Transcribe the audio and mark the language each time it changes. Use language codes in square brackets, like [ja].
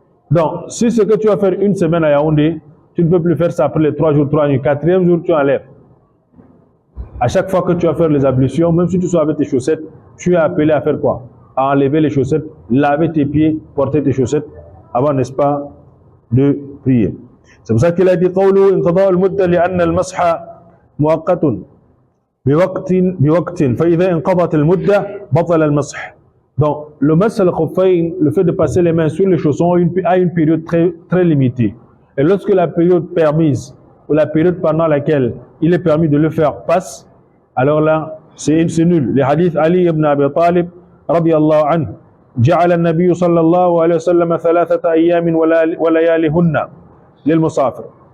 [fr] Donc, si c'est que tu vas faire une semaine à Yaoundé, tu ne peux plus faire ça après les 3 jours, 3 nuits. 4e jour, tu enlèves. À chaque fois que tu vas faire les ablutions, même si tu sois avec tes chaussettes, tu es appelé à faire quoi? À enlever les chaussettes, laver tes pieds, porter tes chaussettes, avant, n'est-ce pas, de prier. C'est pour ça qu'il a dit [ar] قوله انقضاء المدة لأن المسح مؤقت بوقت فإذا انقضت المدة بطل المسح. [fr] Donc, le mash al-khuffayn, le fait de passer les mains sur les chaussons, a une période très, très limitée. Et lorsque la période permise, ou la période pendant laquelle il est permis de le faire passe, alors là, c'est nul. Les hadiths [ar] Ali ibn Abi Talib, radiyallahu anhu, جعل النبي صلى الله عليه وسلم 3 أيام ولياليهن للمسافر.